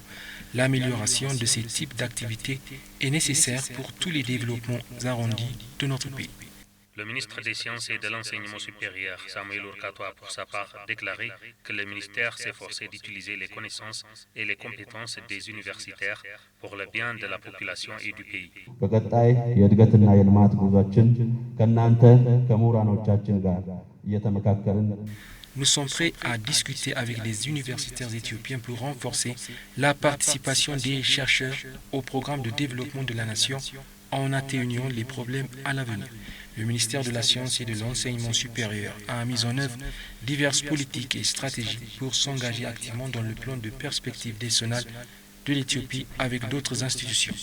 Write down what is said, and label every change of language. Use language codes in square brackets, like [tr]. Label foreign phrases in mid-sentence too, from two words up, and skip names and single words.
[fr] L'amélioration de ces types d'activités est nécessaire pour tous les développements arrondis de notre pays. Le ministre des Sciences et de l'Enseignement supérieur, Samuel Urkato, a pour sa part déclaré que le ministère s'efforçait d'utiliser les connaissances et les compétences des universitaires pour le bien de la population et du pays. [am] በቀጣይ የእድገትና የልማት ጉዟችን ከእናንተ ከምሁራኖቻችን ጋር እየተመካከርን [fr] Nous sommes prêts à discuter avec les universitaires éthiopiens pour renforcer la participation des chercheurs au programme de développement de la nation en atténuant les problèmes à l'avenir. Le ministère de la Science et de l'Enseignement supérieur a mis en œuvre diverses politiques et stratégies pour s'engager activement dans le plan de perspective décennale de l'Éthiopie avec d'autres institutions.